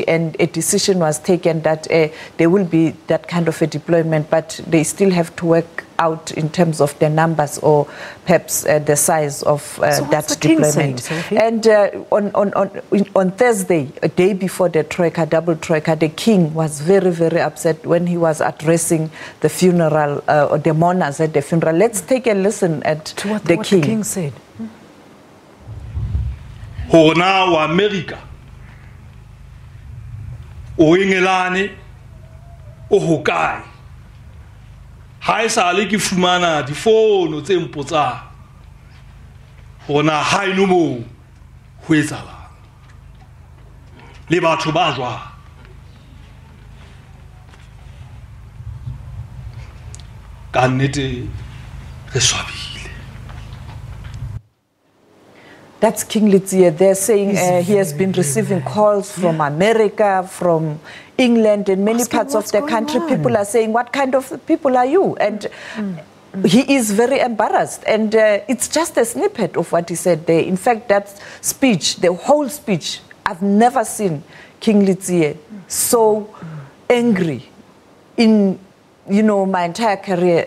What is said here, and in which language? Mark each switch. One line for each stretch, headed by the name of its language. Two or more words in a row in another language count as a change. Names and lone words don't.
English: And a decision was taken that there will be that kind of a deployment, but they still have to work out in terms of the numbers or perhaps the size of that deployment. And on Thursday, a day before the troika, double troika, the king was very, very upset when he was addressing the funeral or the mourners at the funeral. Let's take a listen at what the king said.
Southern Sotho: Hona wa America o Engelane o hokae ha e sale ke fumana difono tse mpotsa hona ha eno mo ho etsahala le batho ba jwa ka nnete re swabile.
English: That's King Letsie. They're saying he has been receiving calls from America, from England, and many parts of the country. People are saying, what kind of people are you? And he is very embarrassed. And it's just a snippet of what he said there. In fact, that speech, the whole speech, I've never seen King Letsie so angry in, my entire career.